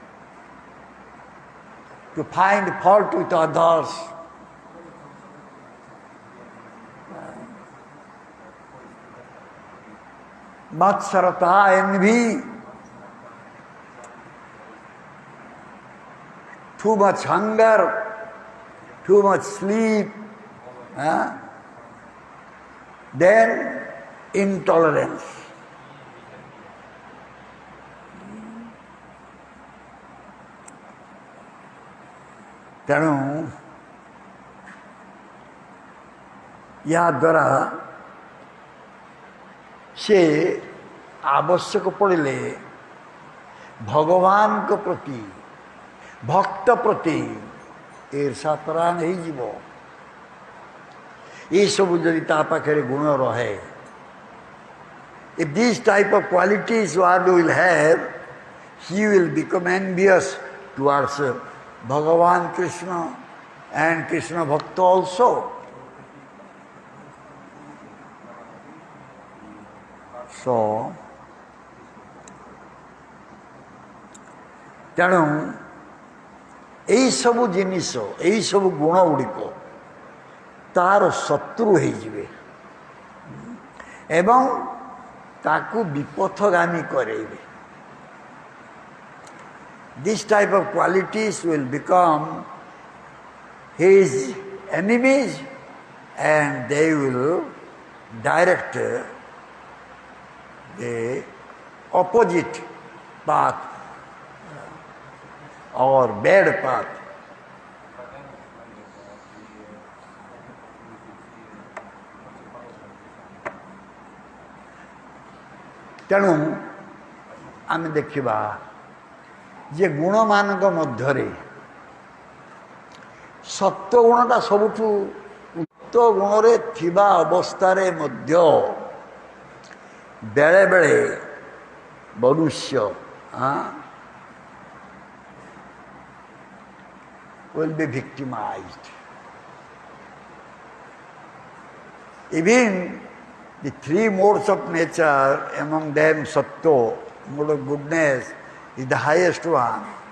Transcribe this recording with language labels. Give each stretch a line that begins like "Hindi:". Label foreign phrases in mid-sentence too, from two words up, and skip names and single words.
English: to find fault with others, matsarata, envy, too much hunger, too much sleep, then intolerance.
Odia: ତେଣୁ ୟା ଦ୍ୱାରା ସେ ଆବଶ୍ୟକ ପଡ଼ିଲେ ଭଗବାନଙ୍କ ପ୍ରତି, ଭକ୍ତ ପ୍ରତି ଈର୍ଷାପରାୟଣ ହେଇଯିବ। ଏସବୁ ଯଦି ତା ପାଖରେ ଗୁଣ ରହେ,
English: if this type of qualities one will have, he will become envious towards Bhagavan Krishna and Krishna Bhakta also. So,
Odia: ତେଣୁ ଏଇସବୁ ଜିନିଷ, ଏଇସବୁ ଗୁଣ ଗୁଡ଼ିକ ତାର ଶତ୍ରୁ ହେଇଯିବେ ଏବଂ ତାକୁ ବିପଥଗାମୀ କରେଇବେ।
English: This type of qualities will become his enemies and they will direct the opposite path or bad path.
Odia: ତେଣୁ ଆମେ ଦେଖିବା ଯେ ଗୁଣମାନଙ୍କ ମଧ୍ୟରେ ସତ୍ୱଗୁଣଟା ସବୁଠୁ ଉକ୍ତ ଗୁଣରେ ଥିବା ଅବସ୍ଥାରେ ମଧ୍ୟ ବେଳେବେଳେ ମନୁଷ୍ୟ
English: will be victimized. Even the three modes of nature, among them sattva, mode of goodness, is the highest one.